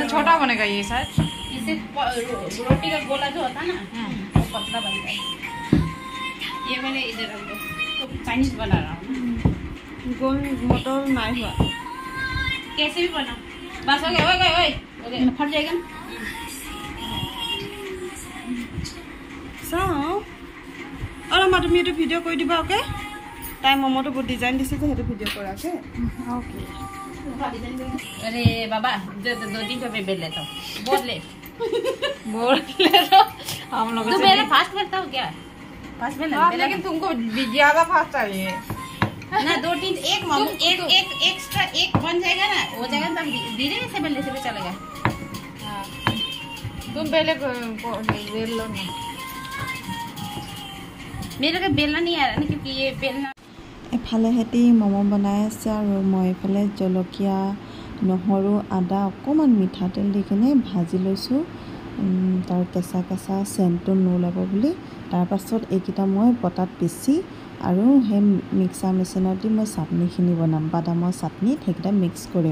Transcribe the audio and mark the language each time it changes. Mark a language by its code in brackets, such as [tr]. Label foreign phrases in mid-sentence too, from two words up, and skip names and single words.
[hi] छोटा बनेगा ये शायद इससे रोटी का गोला जो होता है ना वो पतला बनता है ये मैंने इधर रख दो तो चाइनीज बना रहा हूँ गोल मटर नहीं हुआ कैसे भी बना बस हो गया ओए फट जाएगा [as] চাও আৰু মই তুমি এটা ভিডিও কৰি দিবা ওকে তাই মমটো বহুত ডিজাইন দিছে যে হেতু ভিডিও কৰা [en] okay okay [hi] अरे बाबा दो तीन सौ बेल लेता हूँ बोल ले तो हम लोग तू पहले फास्ट करता हो क्या फास्ट में लेकिन तुमको ज्यादा फास्ट चाहिए ना दो तीन एक एक्स्ट्रा एक बन जाएगा ना वो जाएगा तब धीरे से बेलने से भी चलेगा तुम पहले बेल लो ना मेरे को बेलना नहीं आ रहा ना क्योंकि ये बेलना [as] এফালে হেতি মমো বনাই আছে আৰু মই এফালে জলকীয়া নহৰু আদা অকমান মিঠাতেল দি কিনে ভাজি লৈছো তাৰ কেঁচা সেন্টটো নোলাব বুলি তাৰ পাছত এইকিটা মই পটাত পিছি আৰু সেই মিক্সাৰ মেচিনত দি মই চাটনিখিনি বনাম, বাদামৰ চাটনিত সেইকেইটা মিক্স কৰিম।